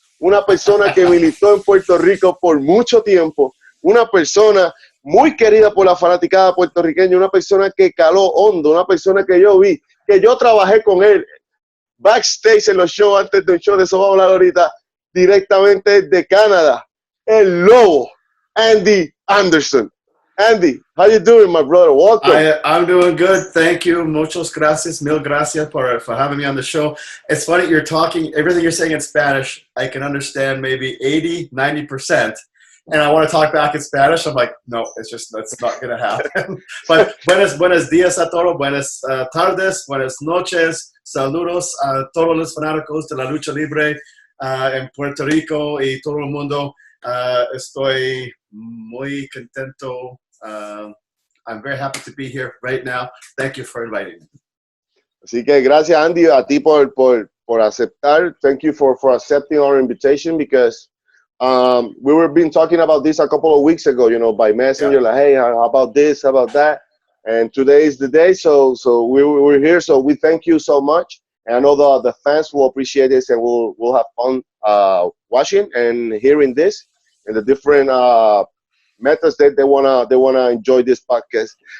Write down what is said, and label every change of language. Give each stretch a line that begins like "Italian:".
Spanish: Una persona que militó en Puerto Rico por mucho tiempo. Una persona muy querida por la fanaticada puertorriqueña. Una persona que caló hondo. Una persona que yo vi, que yo trabajé con él backstage en los shows, antes de un show. De eso vamos a hablar ahorita. Directamente de Canadá. El Lobo, Andy Anderson.
English: Andy, how you doing, my brother? Welcome. I'm doing good. Thank you.
Spanish: Muchas gracias. Mil gracias
English: for having me on the show. It's funny, you're talking, everything you're saying in Spanish, I can understand maybe 80, 90%. And I want to talk back in Spanish. I'm like, no, that's not going to happen.
Spanish: But buenos días a todos. Buenas tardes. Buenas noches. Saludos a todos los fanáticos de la lucha libre en Puerto Rico y todo el mundo. Estoy muy contento.
English: I'm very happy to be here right now. Thank you for inviting me.
Spanish: Así que gracias, Andy, a ti por aceptar.
English: Thank you for accepting our invitation because we were been talking about this a couple of weeks ago, you know, by messenger, like, hey, how about this, how about that? And today is the day, so we're here. So we thank you so much. And I know the fans will appreciate this and we'll have fun watching and hearing this and the different methods that they wanna enjoy this podcast.